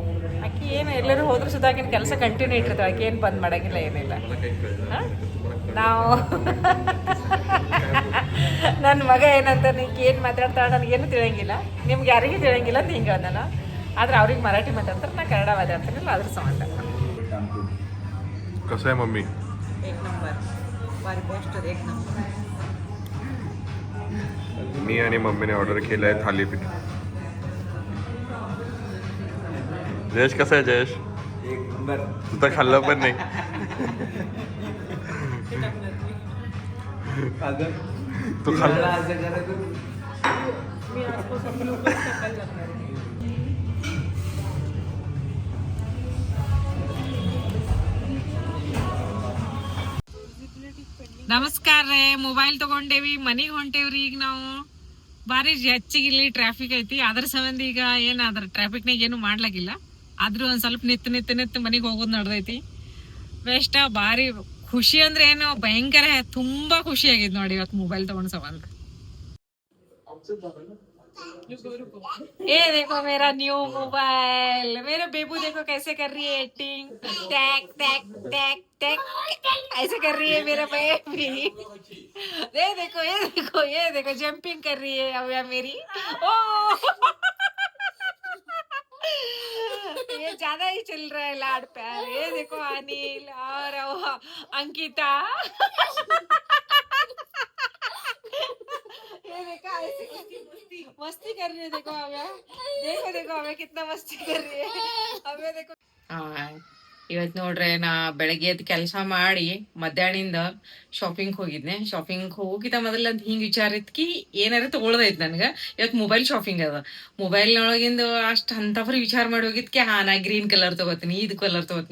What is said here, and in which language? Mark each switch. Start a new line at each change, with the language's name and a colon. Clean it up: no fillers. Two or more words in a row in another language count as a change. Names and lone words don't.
Kannada: ಆಕಿ ಏನು ಎಲ್ಲರೂ ಹೋದ್ರೂ ಸುಧಾ ಆಕಿನ ಕೆಲಸ ಕಂಟಿನ್ಯೂ ಇಟ್ಟಿರ್ತಾಳೆ, ಆಕೆ ಏನು ಬಂದ್ ಮಾಡಂಗಿಲ್ಲ ಏನಿಲ್ಲ. ನಾವು ನನ್ನ ಮಗ ಏನಂತ ನೀನು ಏನು ಮಾತಾಡ್ತಾಳೆ ನನಗೇನು ತಿಳಿಯಂಗಿಲ್ಲ, ನಿಮ್ಗೆ ಯಾರಿಗೂ ತಿಳಿಯಂಗಿಲ್ಲ ಅಂತ ಹಿಂಗೆ ನಾನು. ಆದ್ರೆ ಅವ್ರಿಗೆ ಮರಾಠಿ ಮಾತಾಡ್ತಾರೆ, ನಾ ಕನ್ನಡ ಮಾತಾಡ್ತೀನಿಲ್ಲ, ಅದ್ರ ಸಂಬಂಧ.
Marathi: कसं आहे मम्मी? एक नंबर, भारी बेस्ट, एक नंबर. मी आणि मम्मीने ऑर्डर केलं आहे थालीपीठ. जयेश कसं आहे जयेश? एक नंबर. तू तर खाल्लं पण नाही. तू खाल्लं? असं करत मी आजपासून ग्लुकोज टाकायला लागणार आहे.
Kannada: ನಮಸ್ಕಾರ ರೀ, ಮೊಬೈಲ್ ತಗೊಂಡೇವಿ, ಮನೆಗೆ ಹೊಂಟೇವ್ರಿ. ಈಗ ನಾವು ಭಾರಿ ಹೆಚ್ಚಿಗೆ ಇಲ್ಲಿ ಟ್ರಾಫಿಕ್ ಐತಿ, ಅದ್ರ ಸಂಬಂಧ ಈಗ ಏನಾದ್ರ ಟ್ರಾಫಿಕ್ನಾಗ ಏನು ಮಾಡ್ಲಾಗಿಲ್ಲ. ಆದ್ರೂ ಒಂದ್ ಸ್ವಲ್ಪ ನಿತ್ತು ಮನೆಗೆ ಹೋಗೋದು ನಡ್ದೈತಿ. ಬೆಸ್ಟ್, ಭಾರಿ ಖುಷಿ ಅಂದ್ರೆ ಏನು ಭಯಂಕರ ತುಂಬಾ ಖುಷಿ ಆಗಿದ್ ನೋಡಿ ಇವತ್ತು ಮೊಬೈಲ್ ತಗೊಂಡ್ ಸಂಬಂಧ.
Hindi: ये देखो मेरा
English: new mobile,
Hindi: मेरा बेबू देखो कैसे कर रही है एक्टिंग, टैक टैक टैक टैक ऐसे कर रही है मेरा बेबी. ये देखो जंपिंग कर रही है अव्या मेरी. ओ ये ज्यादा ही चल रहा है लाड प्यार. ये देखो अनिल और अंकिता. ये देखो ऐसे मस्ती कर रही है. देखो अव्या कितना मस्ती कर रही है. अव्या देखो.
Kannada: ಇವತ್ತು ನೋಡ್ರೆ ನಾ ಬೆಳಗ್ಗೆ ಎದ್ದು ಕೆಲಸ ಮಾಡಿ ಮಧ್ಯಾಹ್ನದಿಂದ ಶಾಪಿಂಗ್ ಹೋಗಿದ್ನೆ. ಶಾಪಿಂಗ್ ಹೋಗಿದ್ದ ಮೊದಲ ಹಿಂಗ್ ವಿಚಾರ ಇತ್ಕಿ ಏನಾರ ತಗೊಳ್ದೈತ್ ನನ್ಗ. ಇವತ್ತು
English: mobile shopping
Kannada: ಅದ. ಮೊಬೈಲ್ನೊಳಗಿಂದ ಅಷ್ಟ್ ಅಂತವ್ರಿ ವಿಚಾರ ಮಾಡಿ ಹೋಗಿದ್ಕೆ ನಾ
English: green colour
Kannada: ತಗೋತೀನಿ, ಇದು ಕಲರ್ ತಗೋತೀನಿ.